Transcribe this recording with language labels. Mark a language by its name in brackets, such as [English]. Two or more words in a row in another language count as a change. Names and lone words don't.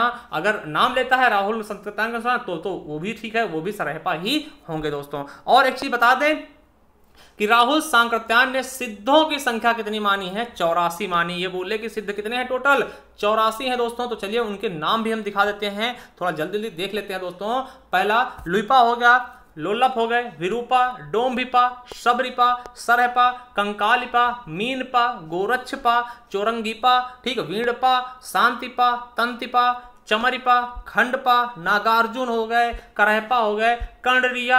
[Hindi] अगर नाम लेता है राहुल सांकृत्यायन के अनुसार तो वो भी ठीक है, वो भी सरहपा ही होंगे दोस्तों। और एक चीज बता दें कि राहुल सांकृत्यायन ने सिद्धों की संख्या कितनी मानी है, 84 मानी। ये बोले कि सिद्ध कितने हैं, टोटल 84 हैं दोस्तों। तो चलिए उनके नाम भी हम दिखा देते हैं, थोड़ा जल्दी जल्दी देख लेते हैं दोस्तों। पहला लुइपा हो गया, लोल्लप हो गए, विरूपा, डोमभिपा, शबरिपा, सरहपा, कंकालिपा, मीनपा, गोरक्षपा, चौरंगीपा, ठीक, वीणपा, शांतिपा, तंतिपा, चमरिपा, खंडपा, नागार्जुन हो गए, करहपा हो गए, कंडरिया